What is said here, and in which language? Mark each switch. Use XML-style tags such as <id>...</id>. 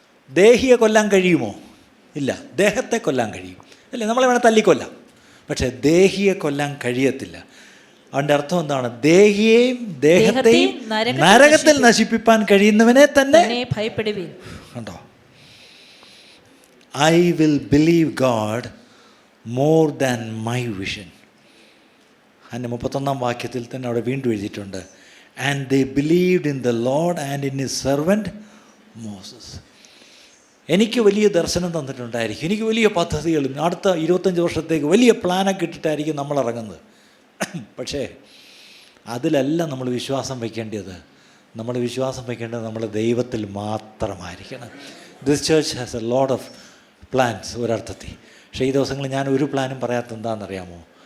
<ml>ദേഹിയെ കൊല്ലാൻ കഴിയുമോ? ഇല്ല. ദേഹത്തെ കൊല്ലാൻ കഴിയും അല്ലേ? നമ്മളെ വേണേൽ തല്ലിക്കൊല്ലാം, പക്ഷേ ദേഹിയെ കൊല്ലാൻ കഴിയത്തില്ല. അതിൻ്റെ അർത്ഥം എന്താണ്? ദേഹിയെയും ദേഹത്തെയും നരകത്തിൽ നശിപ്പിക്കാൻ കഴിയുന്നവനെ തന്നെ ഭയപ്പെടുവീൻ. കണ്ടോ?</ml> <en>I will believe God more than my vision.</en> <ml>അതിൻ്റെ 31-ാം വാക്യത്തിൽ തന്നെ അവിടെ വീണ്ടും എഴുതിയിട്ടുണ്ട്,</ml> <en>and they believed in the Lord and in his servant Moses.</en> <ml>എനിക്ക് വലിയ ദർശനം തന്നിട്ടുണ്ടായിരിക്കും, എനിക്ക് വലിയ പദ്ധതികളും അടുത്ത 25 വർഷത്തേക്ക് വലിയ പ്ലാനൊക്കെ ഇട്ടിട്ടായിരിക്കും നമ്മൾ ഇറങ്ങുന്നത്. പക്ഷേ അതിലല്ല നമ്മൾ വിശ്വാസം വയ്ക്കേണ്ടത്. നമ്മൾ വിശ്വാസം വയ്ക്കേണ്ടത് നമ്മുടെ ദൈവത്തിൽ മാത്രമായിരിക്കണം.</ml> <en>this church has a lot of plans</en> <ml>ഒരർത്ഥത്തിൽ. പക്ഷേ ഈ ദിവസങ്ങളിൽ ഞാൻ ഒരു പ്ലാനും പറയാത്ത എന്താണെന്നറിയാമോ?</ml>